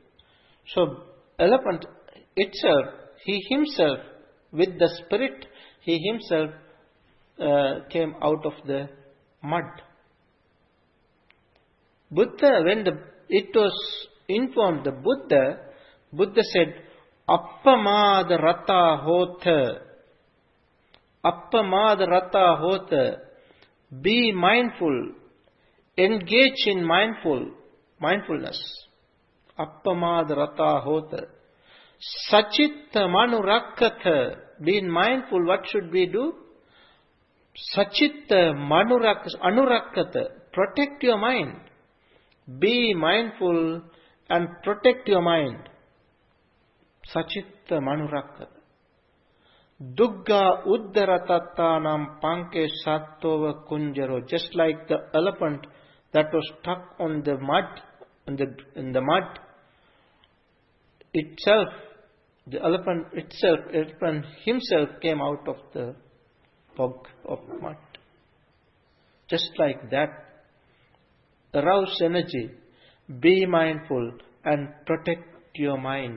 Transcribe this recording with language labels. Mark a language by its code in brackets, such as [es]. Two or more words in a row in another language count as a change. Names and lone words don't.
[en] So elephant itself, he himself, with the spirit, he himself came out of the mud. Buddha, when it was informed the Buddha said, [pi] Appamada rata hotha. Appamada rata hota. [en] Be mindful. Engage in mindfulness. [pi] Appamada rata hota. Sachitta manurakkata. [en] Being mindful, what should we do? [pi] Sachitta anurakkata. [en] Protect your mind. Be mindful and protect your mind. [pi] Sachitta manurakkata. Dugga uddaratattanam panke sattova kunjaro. [en] Just like the elephant that was stuck on the mud, in the mud itself, the elephant himself came out of the bog of mud. Just like that, arouse energy, be mindful and protect your mind.